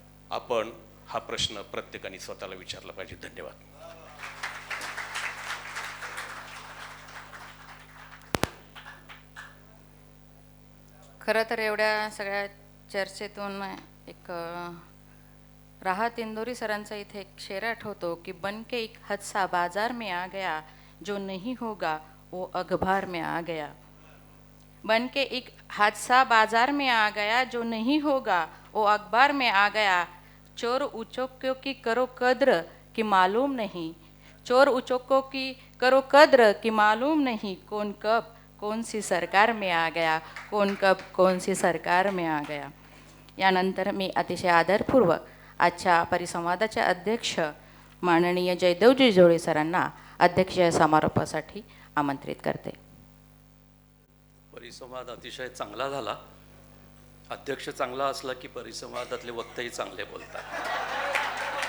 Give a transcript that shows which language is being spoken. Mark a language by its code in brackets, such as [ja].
[mr] आपण हा प्रश्न प्रत्येकाने स्वतःला विचारला पाहिजे. धन्यवाद. खरं तर एवढ्या सगळ्या चर्चेतून एक राहत इंदोरी सरांचा इथे एक शेर आठवतो की [hi] बन के एक हादसा बाजार में आ गया, जो नहीं होगा वो अखबार में आ गया. बन के एक हादसा बाजार में आ गया, जो नहीं होगा वो अखबार में आ गया. चोर उचोक्यों की करो कद्र कि मालूम नहीं, चोर उचोक्यों की करो कद्र कि मालूम नहीं, कौन कब कौन सी सरकार में आ गया, कौन कब कौन सी सरकार में आ गया. [mr] यानंतर मी अतिशय आदरपूर्वक आजच्या परिसंवादाचे अध्यक्ष माननीय जयदेवजी जोळे सरांना अध्यक्ष समारोपासाठी आमंत्रित करते. परिसंवाद अतिशय चांगला झाला. अध्यक्ष चांगला असला की परिसंवादातले वक्तेही चांगले बोलतात.